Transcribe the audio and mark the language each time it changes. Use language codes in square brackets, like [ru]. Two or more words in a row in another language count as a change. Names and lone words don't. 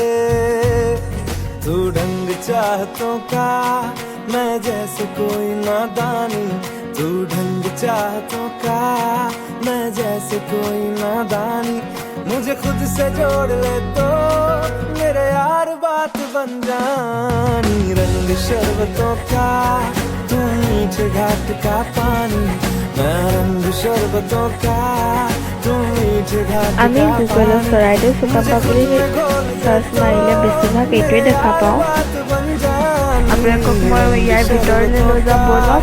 [hi] तू ढंग चाहतों का मैं जैसे कोई नादानी तू ढंग चाहतों का मैं जैसे कोई नादानी मुझे खुद से जोड़ ले तो मेरे यार बात बन जानी रंग शरबतों का तू मीठे घाट का पानी मैं रंग शरबतों का तू मीठे घाट [as] আমি গুগলত চৰাইদেউ চুকাফা বুলি চাৰ্চ মাৰিলে বেছিভাগ এইটোৱে দেখা পাওঁ। আপোনালোকক মই ইয়াৰ ভিতৰলৈ লৈ যাম ব'লক।